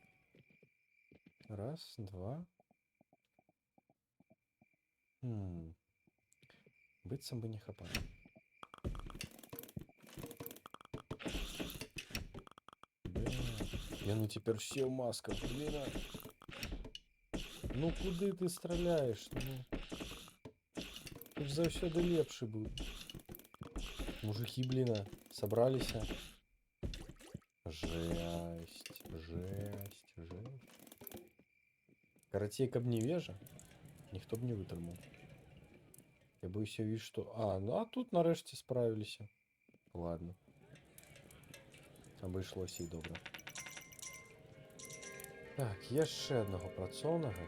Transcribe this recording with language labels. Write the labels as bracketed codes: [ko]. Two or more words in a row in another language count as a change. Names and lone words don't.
[be] Раз, два. Быццам бы не хапае. Яны цяпер все ў масках, блін. Ну куды ты страляеш? Ну, ты ж заўсёды лепшы быў. [ru] Мужики, блин, собрались. Жесть. [be] Карацей, каб не вежа, ніхто б не вытрымаў. [ru] Я боюся, виж, что... [be] ну а тут нарэшце справіліся. Ладно. Абышлося і добра. Так, яшчэ аднаго працоўнага.